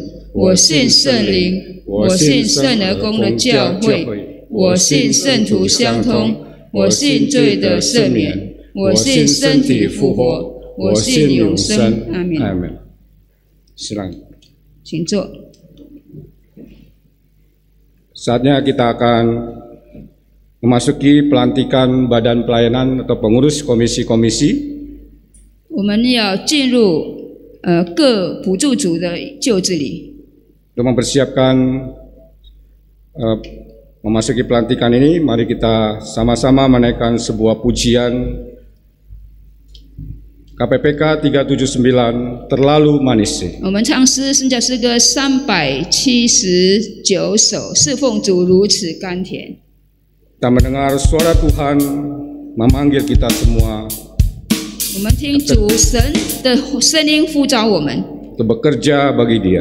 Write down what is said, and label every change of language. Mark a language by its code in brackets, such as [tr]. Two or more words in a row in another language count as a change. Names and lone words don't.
[zh] 我信圣灵，我信圣而公的教会，我信圣徒相通，我信罪的赦免，我信身体复活，我信永生。阿门。 [id] Amin. Silakan. [zh] 请坐。 [id] Saatnya kita akan memasuki pelantikan badan pelayanan atau pengurus komisi-komisi. [zh] 我们要进入各补助组的就职礼。 [id] Untuk mempersiapkan memasuki pelantikan ini, mari kita sama-sama menaikkan sebuah pujian KPPK 379 terlalu manis. [zh] 我们唱诗圣教诗歌379首，侍奉主如此甘甜。 [id] Kita mendengar suara Tuhan memanggil kita semua [zh] 我们听主神的声音呼召我们， [id] untuk bekerja bagi Dia.